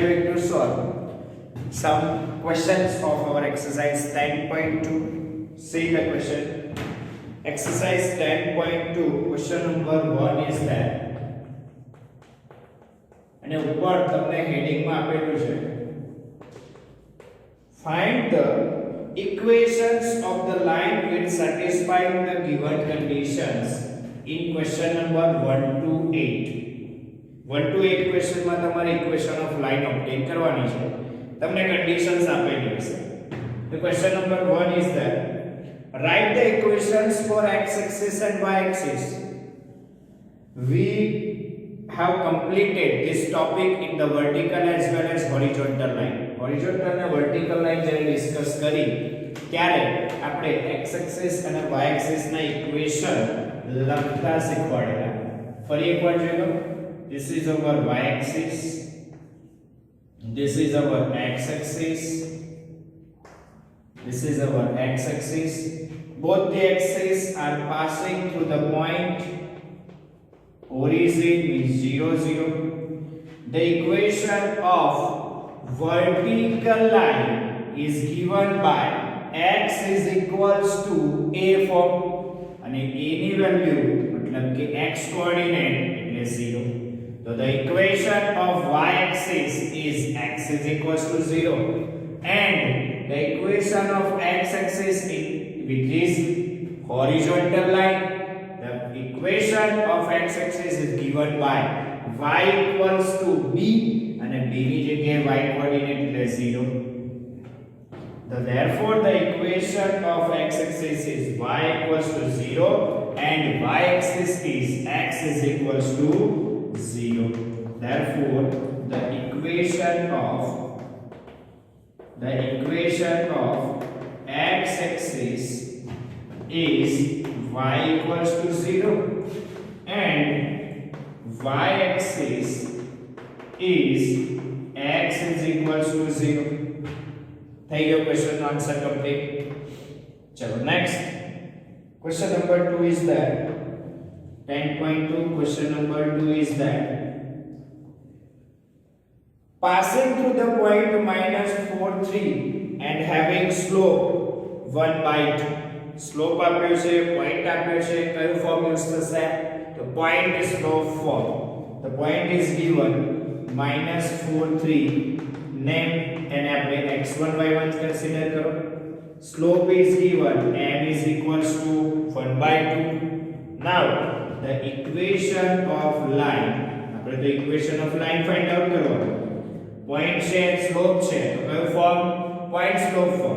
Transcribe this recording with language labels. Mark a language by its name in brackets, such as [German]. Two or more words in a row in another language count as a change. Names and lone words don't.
[English] going to solve some questions of our exercise 10.2. See the question. Exercise 10.2 question number 1 is that, [Gujarati] અને ઉપર તમને હેડિંગ માં આપેલું છે, [English] find the equations of the line which satisfy the given conditions in question number 1 to 8. 1 to 8 [Gujarati] क्वेश्चन માં તમારે [English] equation of line obtain [Gujarati] કરવાની છે. તમને કન્ડિશન્સ આપેલી હશે. [English] The question number 1 is that write the equations for x axis and y axis. We have completed this topic in the vertical as well as horizontal line. [Gujarati] Horizontal અને [English] vertical line [Gujarati] જ્યારે ડિસ્કસ કરી ત્યારે આપણે [English] x axis [Gujarati] અને [English] y axis [Gujarati] ના ઇક્વેશન લખતા શીખવાડેલા. ફરી એકવાર જોઈ લો. [English] This is our y-axis, this is our x-axis, this is our x-axis. Both the axes are passing through the point origin means 0, 0. The equation of vertical line is given by x is equals to a form, and a [Gujarati] ની વેલ્યુ મતલબ કે [English] x [Gujarati] કોઓર્ડિનેટ એટલે [English] 0. So the equation of y-axis is x is equals to 0, and the equation of x-axis which is horizontal line, the equation of x-axis is given by y equals to b, and b [Gujarati] ની જગ્યાએ [English] y coordinate [Gujarati] એટલે [English] 0. Therefore the equation of x-axis is y equals to 0 and y-axis is x is equals to 0. Therefore the equation of x-axis is y equals to 0 and y-axis is x is equals to 0. [Gujarati] થઈ ગયો [English] question answer complete. ચલો next question number 2 is that 10.2 question number 2 is that passing through the point minus 4, 3 and having slope 1 by 2. Slope આપ્યો [Gujarati] છે, point આપ્યો છે, કયું ફોર્મ યુઝ થશે? તો [English] point slope form. The point is given minus 4, 3. [Gujarati] Name એને આપણે [English] x1 y1 consider [Gujarati] કરો. [English] Slope is given m is equals to 1 by 2. Now the equation of line, [Gujarati] આપણે તો [English] equation of line find out [Gujarati] કરવાનું. Point છે, slope છે, તો કયો ફોર્મ? [English] Point slope form.